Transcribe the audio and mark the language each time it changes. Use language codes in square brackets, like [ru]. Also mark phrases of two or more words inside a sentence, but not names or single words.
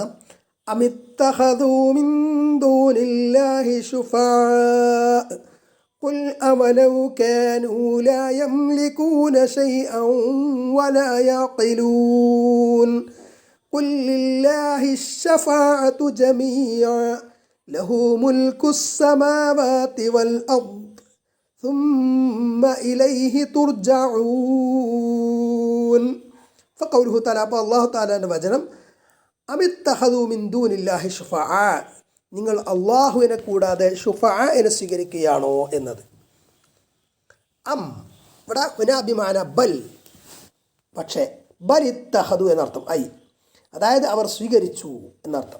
[ar] أم اتخذوا من دون الله شفعاء قل أولو كانوا لا يملكون شيئا ولا يعقلون قل لله الشفاعة جميعا له ملك السماوات والأرض ثم إليه ترجعون. فقوله تعالى, الله تعالى [ml] വചനം, [ar] أم اتخذوا من دون الله شفعاء, [ml] നിങ്ങൾ അള്ളാഹുവിനെ കൂടാതെ ശുഫാഅനെ സ്വീകരിക്കുകയാണോ എന്നത്. ഇവിടെ [ar] هنا بمعنى بل, [ml] പക്ഷേ ബലിത്തഖദു എന്നർത്ഥം, അതായത് അവർ സ്വീകരിച്ചു എന്നർത്ഥം.